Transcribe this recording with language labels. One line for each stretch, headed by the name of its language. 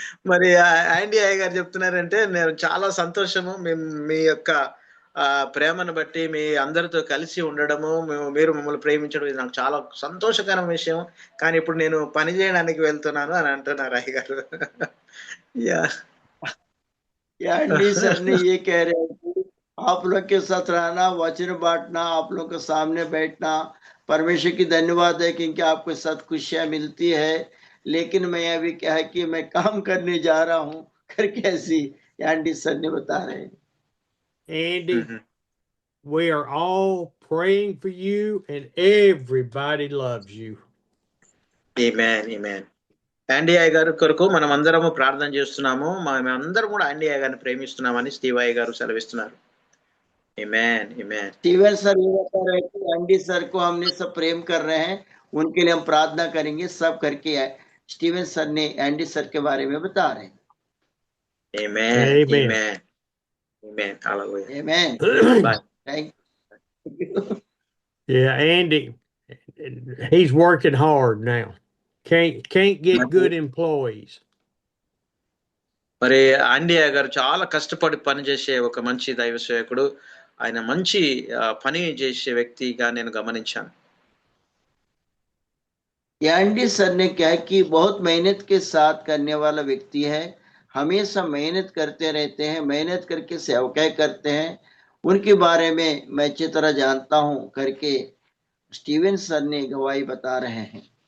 Telugu: మరి ఆండీ అయ్య గారు చెప్తున్నారంటే నేను చాలా సంతోషము మీ యొక్క ప్రేమను బట్టి, మీ అందరితో కలిసి ఉండడము, మీరు మమ్మల్ని ప్రేమించడం ఇది నాకు చాలా సంతోషకరమైన విషయం. కానీ ఇప్పుడు నేను పని చేయడానికి వెళ్తున్నాను అని అంటున్నారు అయ్య గారు.
Hindi: एंडी सर ने ये कह रहे हैं कि आप लोग के साथ रहना, वचन बांटना, आप लोग के सामने बैठना परमेश्वर की धन्यवाद है क्योंकि आपके साथ खुशियां मिलती है, लेकिन मैं अभी क्या है कि मैं काम करने जा रहा हूँ करके ऐसी एंडी सर ने बता रहे हैं.
English: Andy, we are all praying for you and everybody loves you. Amen, amen.
Telugu: ఆండీ అయ్య గారి కొరకు మనం అందరము ప్రార్థన చేస్తున్నాము. మేమందరం కూడా ఆండీ అయ్య గారిని ప్రేమిస్తున్నామని స్టీవ్ అయ్య గారు సెలవిస్తున్నారు. ఆమేన్, ఆమేన్.
Hindi: स्टीवन सर ये बता रहे हैं कि एंडी सर को हमने सब प्रेम कर रहे हैं, उनके लिए हम प्रार्थना करेंगे सब करके स्टीवन सर ने एंडी सर के बारे में बता रहे हैं. आमेन,
English: Amen.
Hindi: Amen, amen, hallelujah.
English: Amen. Bye. Thank you. Yeah, Andy, he's working hard now. Can't get good employees.
Telugu: మరి ఆండీ అయ్య గారు చాలా కష్టపడి పనిచేసే ఒక మంచి దైవ సేవకుడు. ఆయన మంచి పని చేసే వ్యక్తిగా నేను గమనించాను.
Hindi: एंडी सर ने क्या कि बहुत मेहनत के साथ करने वाला व्यक्ति है, हमेशा मेहनत करते रहते हैं, मेहनत करके सेवकाई करते हैं, उनके बारे में मैं अच्छी तरह जानता हूं करके स्टीवन सर ने गवाही बता रहे हैं.